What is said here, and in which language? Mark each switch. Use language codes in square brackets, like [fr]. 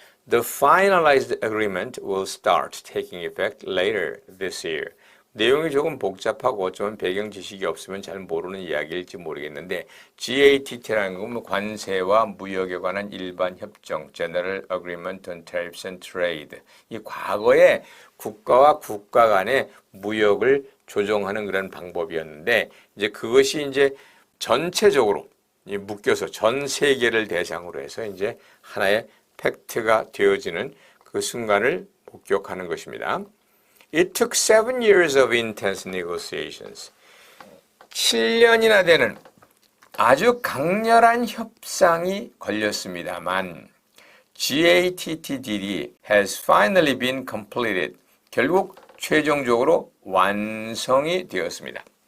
[en] The finalized agreement will start taking effect later this year. [ko] 내용이 조금 복잡하고 어쩌면 배경 지식이 없으면 잘 모르는 이야기일지 모르겠는데 GATT라는 건 관세와 무역에 관한 일반 협정, General Agreement on Tariffs and Trade. 이 과거에 국가와 국가 간의 무역을 조정하는 그런 방법이었는데 이제 그것이 이제 전체적으로 묶여서 전 세계를 대상으로 해서 이제 하나의 팩트가 되어지는 그 순간을 목격하는 것입니다. [en] It took 7 years of intense negotiations. [ko] 7년이나 되는 아주 강렬한 협상이 걸렸습니다만 [en] GATT deal has finally been completed. [ko] 결국 최종적으로 완성이 되었습니다.